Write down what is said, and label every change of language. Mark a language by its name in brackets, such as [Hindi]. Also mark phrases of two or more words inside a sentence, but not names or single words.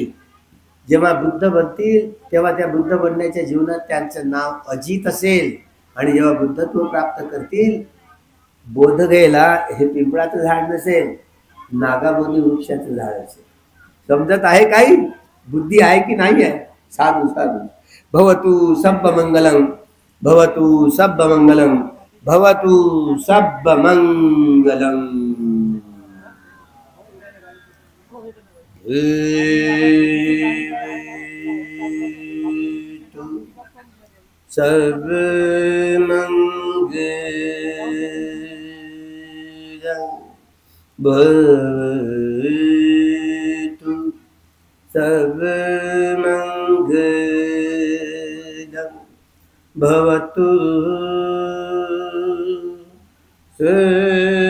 [Marathi] जेव्हा बुद्ध बनतील तेव्हा त्या बुद्ध बनण्याच्या जीवनात त्यांचं नाव अजित असेल. आणि जेव्हा बुद्धत्व प्राप्त करतील, बोधगयेला हे पिंपळाचं झाड नसेल, नागाबोधी वृक्षाचं झाड असेल. समजत आहे काही? बुद्धी आहे की नाही आहे? साधू साधू. [Pali] भवतु सब्ब मंगलम, भवतु सब्ब मंगलम, भवतु सब्ब मंगलम. [Sanskrit] सर्व मंगलम भवतु, सर्व मंगलम भवतु.